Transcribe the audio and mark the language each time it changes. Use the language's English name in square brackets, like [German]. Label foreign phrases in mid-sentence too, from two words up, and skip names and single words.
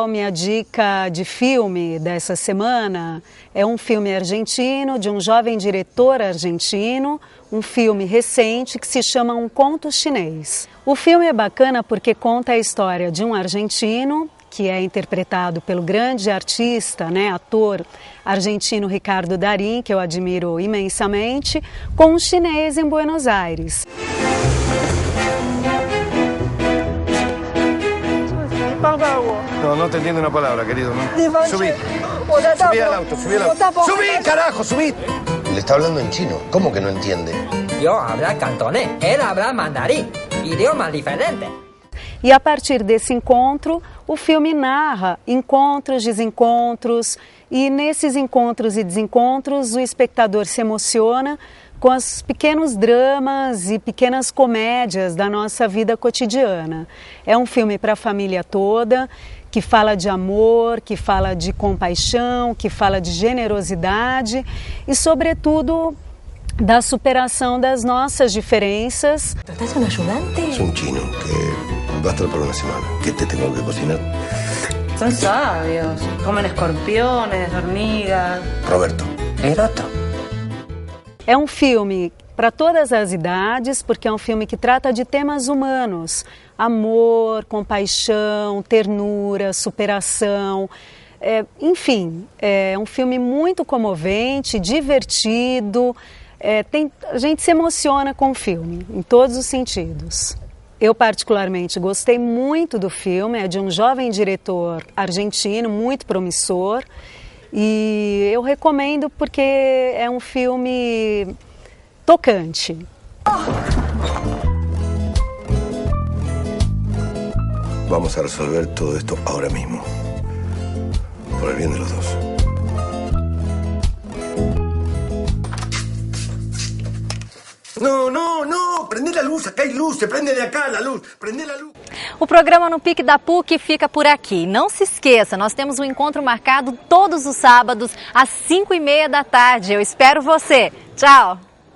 [Portuguese] Minha dica de filme dessa semana é um filme argentino, de um jovem diretor argentino, um filme recente que se chama Um Conto Chinês. O filme é bacana porque conta a história de um argentino, que é interpretado pelo grande artista, ator argentino Ricardo Darín, que eu admiro imensamente, com um chinês em Buenos Aires. [Spanish] No te entiendo una palabra, querido, ¿no? Subí. Subí al auto, subí al auto. ¡Subí, carajo, subí! Le está hablando en chino. ¿Cómo que no entiende? Yo hablo cantonés, él habla mandarín. Idiomas diferentes. [Portuguese] E a partir desse encontro, o filme narra encontros, desencontros, e nesses encontros e desencontros o espectador se emociona com os pequenos dramas e pequenas comédias da nossa vida cotidiana. É um filme para a família toda, que fala de amor, que fala de compaixão, que fala de generosidade e, sobretudo, da superação das nossas diferenças. [Spanish] ¿Estás un ayudante? Es un chino que va a estar por una semana. ¿Qué te tengo que cocinar? Son sabios. Comen escorpiones, hormigas. Roberto. El otro. [Portuguese] É um filme para todas as idades, porque é um filme que trata de temas humanos. Amor, compaixão, ternura, superação. Enfim, é um filme muito comovente, divertido. A gente se emociona com o filme, em todos os sentidos. Eu particularmente gostei muito do filme, é de um jovem diretor argentino, muito promissor. E eu recomendo porque é um filme tocante. [Spanish] Vamos a resolver todo esto ahora mismo. Por el bien de los dos. No, prende la luz, acá hay luz, se prende de acá la luz, prende la luz. [Portuguese] O programa No Pique da PUC fica por aqui. Não se esqueça, nós temos um encontro marcado todos os sábados às 5h30 da tarde. Eu espero você. Tchau!